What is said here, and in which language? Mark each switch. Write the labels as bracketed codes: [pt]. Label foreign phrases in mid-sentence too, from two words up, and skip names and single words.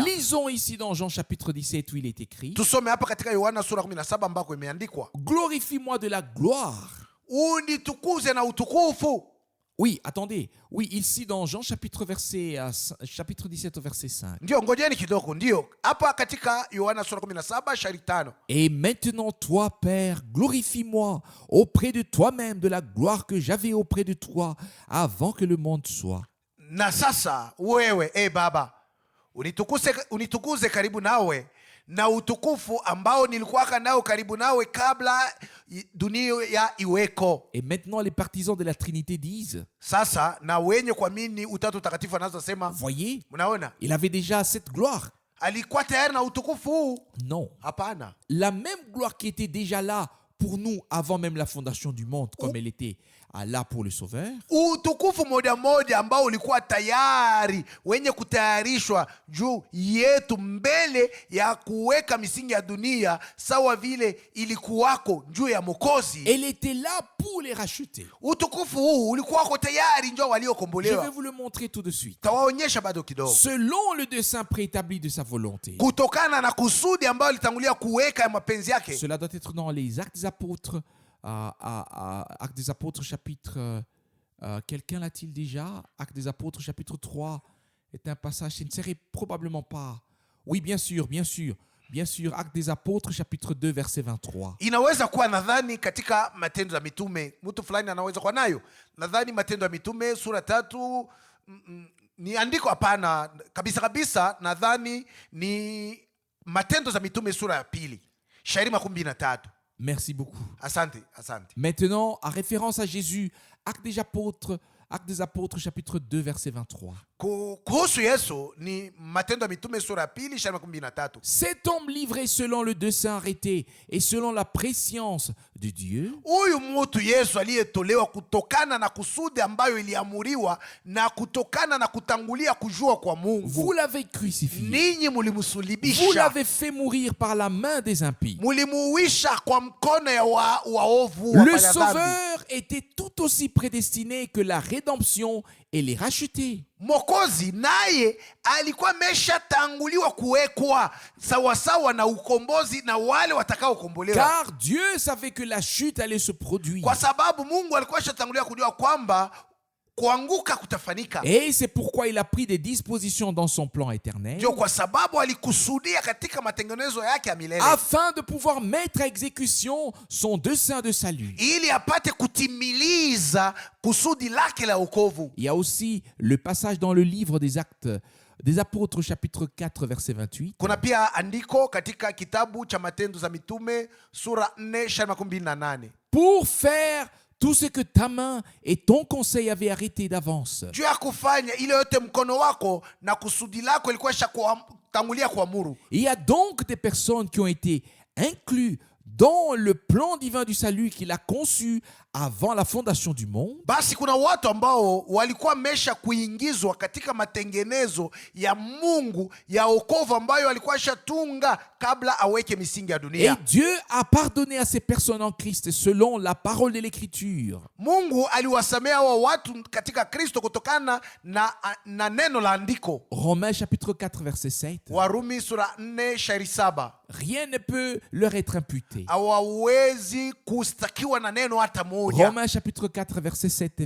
[fr] Lisons ici dans Jean chapitre 17 où il est écrit: [sw] Tusome hapa katika Yohana sura 17 ambako imeandikwa, [fr] glorifie-moi de la gloire. [sw] unitukuze na utukufu. [fr] Oui, attendez. Oui, ici dans Jean chapitre 17 au verset 5. [sw] Ndio, ngojeni kidogo. Ndio, hapa katika Yohana sura 17 shairi 5. [fr] Et maintenant, toi, Père, glorifie-moi auprès de toi-même de la gloire que j'avais auprès de toi avant que le monde soit. [sw] Na sasa wewe, Baba, unitukuze karibu nawe na utukufu ambao nilikuwaka nao karibu nawe kabla dunia ya iweko. [fr] Et maintenant, les partisans de la Trinité disent, [sw] Sasa na wenye kuamini utatu takatifu anaanza sema, [fr] voyez, [sw] mnaona [fr] il avait déjà cette gloire. [sw] alikuwa tayari na utukufu huu. [fr] Non. [sw] Hapana, [fr] La même gloire qui était déjà là pour nous avant même la fondation du monde, comme elle était là pour le Sauveur. [sw] utukufu moja moja ambao ulikuwa tayari wenye kutayarishwa juu yetu mbele ya kuweka misingi ya dunia, sawa vile ilikuwako juu ya Mwokozi. [fr] Elle était là pour les racheter. [sw] Utukufu huu ulikuwako tayari njoo [fr] Je vais [sw] waliokombolewa. [fr] vous le montrer tout de suite. [sw] Tawaonyesha bado kidogo, [fr] Selon le dessein préétabli de sa volonté. [sw] kutokana na kusudi ambayo alitangulia kuweka ya mapenzi yake. [fr] Cela doit être dans les Actes des Apôtres, Actes des Apôtres chapitre... quelqu'un l'a-t-il déjà? Actes des Apôtres chapitre 3 est un passage, ce ne serait probablement pas. Oui, bien sûr, bien sûr. Bien sûr, Actes des Apôtres chapitre 2 verset 23. [sw] Inaweza kuwa nadhani katika Matendo ya Mitume, mtu fulani anaweza kuwa nayo. Nadhani Matendo ya Mitume sura 3, ni andiko hapana kabisa kabisa, nadhani ni Matendo za Mitume sura ya 2 shairi 13. [fr] Merci beaucoup. [sw] Asante, asante. [fr] Maintenant, en référence à Jésus, Actes des Apôtres chapitre 2 verset 23. [sw] Kuhusu Yesu ni Matendo ya Mitume sura ya 2 shairi 13. [fr] Cet homme livré selon le dessein arrêté et selon la préscience de Dieu, [sw] Huyu mtu Yesu aliyetolewa kutokana na kusudi ambayo iliamuriwa na kutokana na kutangulia kujua kwa Mungu. [fr] vous l'avez crucifié. [sw] Ninyi [fr] Vous [sw] mulimsulibisha, [fr] l'avez fait mourir par la main des impies. [sw] mulimuisha kwa mkono ya waovu wa [fr] Le [sw] wafanya dhambi. [fr] Sauveur était tout aussi prédestiné que la rédemption et les rachetés. [sw] Mwokozi naye alikuwa ameshatanguliwa kuwekwa sawasawa na ukombozi na wale watakaokombolewa, [fr] Car Dieu savait que la chute allait se produire. [sw] kwa sababu Mungu alikuwa ashatangulia kujua kwamba kuanguka kutafanika. [fr] Et c'est pourquoi il a pris des dispositions dans son plan éternel [sw] Ndio kwa sababu alikusudia katika matengenezo yake ya milele, [fr] afin de pouvoir mettre à exécution son dessein de salut. [sw] ili apate kutimiliza kusudi lake la wokovu. [fr] Il y a aussi le passage dans le livre des Actes des Apôtres chapitre 4 verset 28. [sw] Kuna pia andiko katika kitabu cha Matendo za Mitume sura 4 shairi 28, [fr] Pour faire tout ce que ta main et ton conseil avaient arrêté d'avance. [sw] juu ya kufanya ile yote mkono wako na kusudi lako ilikuwa tangulia kuamuru. [fr] Il y a donc des personnes qui ont été incluses dans le plan divin du salut qu'il a conçu avant la fondation du monde. [sw] Basi kuna watu ambao walikuwa mesha kuingizwa katika matengenezo ya Mungu ya wokovu ambayo alikuwa ashatunga kabla aweke misingi ya [fr] Et [sw] dunia. [fr] Dieu a pardonné à ces personnes en Christ selon la parole de l'Écriture. [sw] Mungu aliwasamea wa watu katika Kristo kutokana na neno la andiko. [fr] Romains chapitre 4 verset 7. [sw] Warumi sura 4 shairi 7. [fr] Rien ne peut leur être imputé. [sw] Hawawezi kustakiwa na neno hata moja. [fr] Romains chapitre 4 verset 7 et verset 8.